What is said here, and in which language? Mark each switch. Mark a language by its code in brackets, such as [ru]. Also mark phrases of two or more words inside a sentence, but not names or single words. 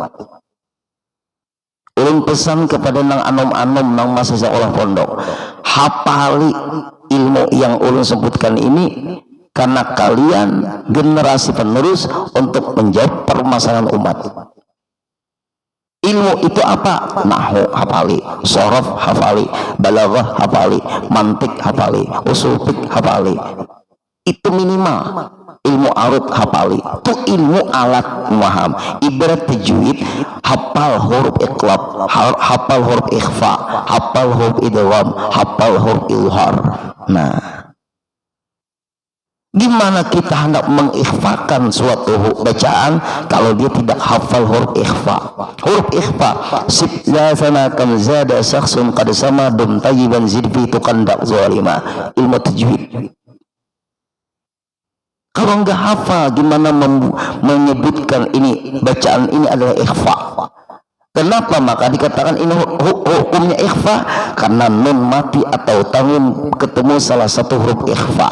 [bjn] Ulun pesan [id] kepada [bjn] nang anom-anom nang [id] masa sekolah pondok, hafali ilmu yang ulun sebutkan ini, karena kalian generasi penerus untuk menjawab permasalahan umat. Ilmu itu apa? Nahwu hafali, shorof hafali, balaghah hafali, mantik hafali, usul fiqh hafali. Itu minimal. Ilmu arut hafali, itu ilmu alat memaham. Ibarat tajwid, hafal huruf iqlab, hafal huruf ikhfa, hafal huruf idgham, hafal huruf izhar. Nah, gimana kita hendak mengikhfakan suatu bacaan kalau dia tidak hafal huruf ikhfa? Huruf ikhfa, [ar] صف ذا ثنا كم جاد شخص قد سما دم طيبا زد في تقى ضع ظالما. [id] Ilmu tajwid. Kalau nggak hafal, gimana menyebutkan ini bacaan ini adalah ikhfa? Kenapa maka dikatakan ini hukumnya ikhfa? Karena nun mati atau tanwin ketemu salah satu huruf ikhfa.